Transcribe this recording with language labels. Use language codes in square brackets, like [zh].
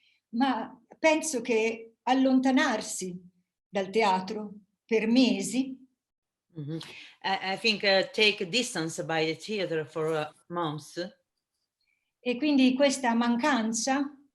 [it] Ma penso che allontanarsi dal teatro per mesi. [en] I think take a distance by the theater for months. [it] E quindi questa mancanza,